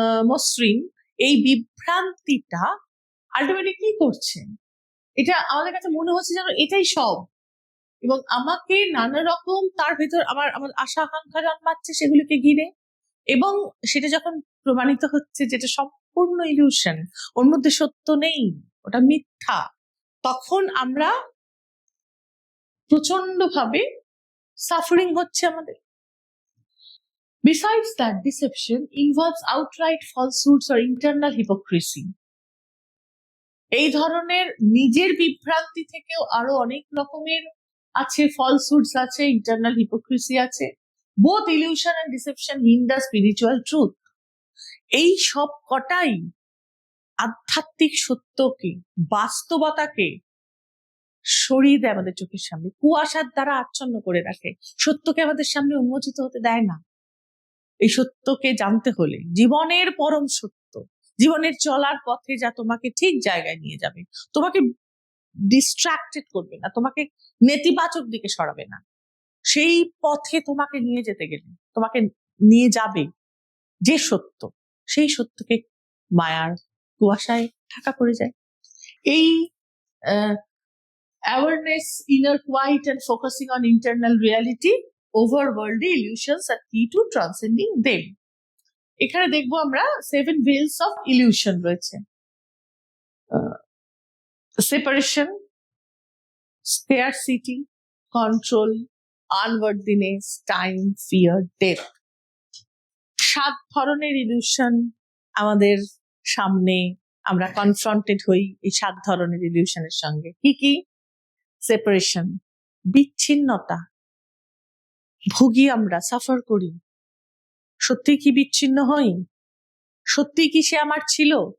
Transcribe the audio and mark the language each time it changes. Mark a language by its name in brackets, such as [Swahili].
[Bangla] মসৃণ, এই বিভ্রান্তিটা আলটিমেটলি কি করছে, এটা আমাদের কাছে মনে হচ্ছে যেন এটাই সব, এবং আমাকে নানা রকম তার ভেতর আমার আশা আকাঙ্ক্ষা জন্মাচ্ছে সেগুলিকে ঘিরে, এবং সেটা যখন প্রমাণিত হচ্ছে যেটা সম্পূর্ণ ইলিউশন, ওর মধ্যে সত্য নেই, ওটা মিথ্যা, তখন আমরা প্রচন্ড ভাবে সাফারিং হচ্ছে আমাদের। [English] Besides that, deception involves outright falsehoods or internal hypocrisy. [Bangla] এই ধরনের নিজের বিভ্রান্তি থেকেও আরো অনেক রকমের আছে, ফলসহুডস আছে, ইন্টারনাল হিপোক্রিসি আছে। [English] Both illusion and deception hinder spiritual truth. [Bangla] এই সব কটাই আধ্যাত্মিক সত্যকে, বাস্তবতাকে সরিয়ে দেয় আমাদের চোখের সামনে, কুয়াশার দ্বারা আচ্ছন্ন করে রাখে, সত্যকে আমাদের সামনে উন্মোচিত হতে দেয় না। এই সত্যকে জানতে হলে, জীবনের পরম সত্য, জীবনের চলার পথে যা তোমাকে ঠিক জায়গায় নিয়ে যাবে, তোমাকে ডিস্ট্রাক্টেড করবে না, তোমাকে নেতিবাচক দিকে সরাবে না, সেই পথে তোমাকে নিয়ে যেতে গেলে, তোমাকে নিয়ে যাবে যে সত্য, সেই সত্যকে মায়ার কুয়াশায় ঢাকা পড়ে যায়। এই [English] awareness, inner quiet and focusing on internal reality over worldly illusions are key to transcending them. [Bangla] এখানে দেখবো আমরা [English] 7 veils of illusion [Bangla] রয়েছে। [English] Separation, scarcity, control, unworthiness, time, fear, death. [Bangla] 7 ধরনের ইলিউশন আমাদের সামনে, আমরা কনফ্রন্টেড হই এই 7 ধরনের ইলিউশনের সঙ্গে। কি কি? সেপারেশন, বিচ্ছিন্নতা, ভুগি আমরা, সাফার করি। সত্যি কি বিচ্ছিন্ন হই? সত্যি কি সে আমার ছিল?